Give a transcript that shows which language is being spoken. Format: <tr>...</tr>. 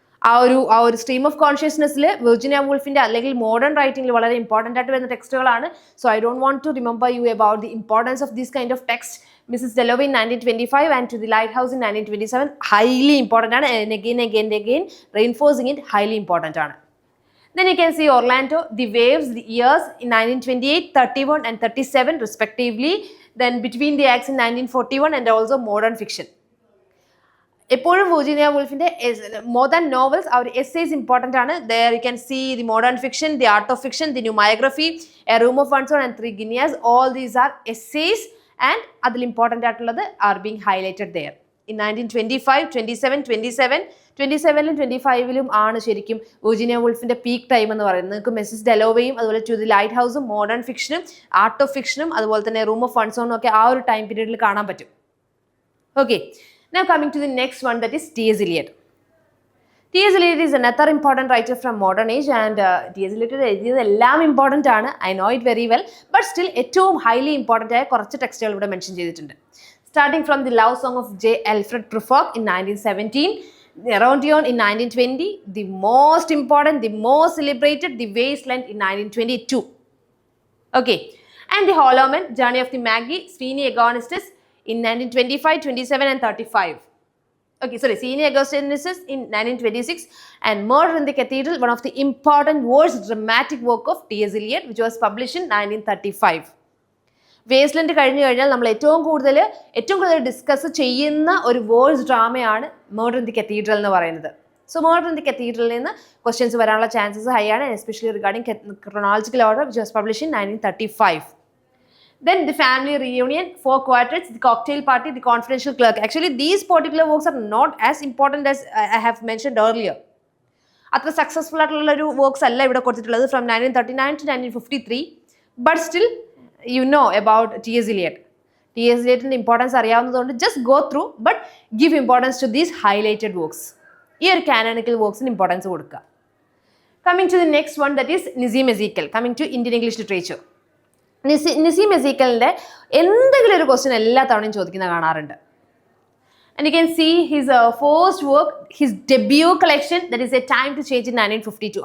<ml>ആ ഒരു stream of കോൺഷ്യസ്നെസ്സിൽ Virginia വുൾഫിൻ്റെ അല്ലെങ്കിൽ മോഡേൺ റൈറ്റിംഗിൽ വളരെ ഇമ്പോർട്ടൻ്റ് ആയിട്ട് വരുന്ന ടെക്സ്റ്റുകളാണ്.</ml> <en>So I don't want to remember you about the importance of this kind of text. Mrs Dalloway in 1925 and to the lighthouse in 1927 highly important ആണ്. Again reinforcing it highly important ആണ്. Then you can see Orlando, The Waves, The Years in 1928, 31 and 37 respectively. Then Between the Acts in 1941 and also Modern Fiction.</en> <ml>എപ്പോഴും Virginia വുൾഫിൻ്റെ more than novels അവർ essays important ആണ്.</ml> <en>There you can see the modern fiction, the art of fiction, the new biography, a room of one's own and 3 guineas. All these are essays and</en> <ml>അതിൽ important ആയിട്ടുള്ളത്</ml> <en>Are being highlighted there.</en> <ml>In 1925, 27, 27ലും 25ലും ആണ് ശരിക്കും Virginia വുൾഫിൻ്റെ peak time എന്ന് പറയുന്നത്. നിങ്ങൾക്ക് Mises ഡെലോവെയും അതുപോലെ to the light ഹൗസും modern ഫിക്ഷനും art of ഫിക്ഷനും അതുപോലെ തന്നെ റൂം ഓഫ് വൺസ് ഓണും ഒക്കെ ആ ഒരു ടൈം പീരീഡിൽ കാണാൻ പറ്റും.</ml> <en>Okay, now coming to the next one, that is T.S. Eliot. T.S. Eliot is another important writer from modern age, and T.S.</en> <ml>Eliot എല്ലാം important ആണ്.</ml> <en>I know it very well, but still</en> <ml>ഏറ്റവും highly important ആയ കുറച്ച് ടെക്സ്റ്റുകൾ ഇവിടെ mention ചെയ്തിട്ടുണ്ട്.</ml> <en>Starting from the love song of J. Alfred Prufrock in 1917, Erosion in 1920, the most important, the most celebrated, The Wasteland in 1922. Okay, and the Hollow Man, Journey of the Maggie, Sweeney Agonistes in 1925, 27 and 35. Okay, sorry, Sweeney Agonistes in 1926, and Murder in the Cathedral, one of the important worst dramatic work of T.S. Eliot, which was published in 1935.</en> <ml>വേസ്റ്റ്ലൻഡ് കഴിഞ്ഞു കഴിഞ്ഞാൽ നമ്മൾ ഏറ്റവും കൂടുതൽ discuss ചെയ്യുന്ന ഒരു verse ഡ്രാമയാണ് murder in the cathedral എന്ന് പറയുന്നത്. So murder in the കത്തീഡ്രലിൽ നിന്ന് ക്വസ്റ്റ്യൻസ് വരാനുള്ള ചാൻസസ് ഹൈ ആണ്,</ml> <en>Especially regarding chronological order which was published in 1935. Then The Family Reunion, 4 Quartets, The Cocktail Party, The Confidential Clerk. Actually, these particular works are not as important as I have mentioned earlier.</en> <ml>അത്ര successful ആയിട്ടുള്ള ഒരു works അല്ല ഇവിടെ കൊടുത്തിട്ടുള്ളത് from 1939 to 1953.</ml> <en>But still you know about T.S. Eliot. T.S.</en> <ml>Eliotൻ്റെ importance അറിയാവുന്നതുകൊണ്ട്</ml> <en>Just go through but give importance to these highlighted works.</en> <ml>ഈ ഒരു canonical വർക്ക്സിന് importance കൊടുക്കുക.</ml> <en>coming to the next one, that is</en> <ml>നിസീം എസീക്കൽ.</ml> <en>Coming to Indian English literature.</en> <ml>നിസീം എസീക്കലിൻ്റെ എന്തെങ്കിലും ഒരു question എല്ലാ തവണയും ചോദിക്കുന്ന കാണാറുണ്ട്.</ml> <en>And you can see his first work, his debut collection, that is A Time to Change in 1952.</en>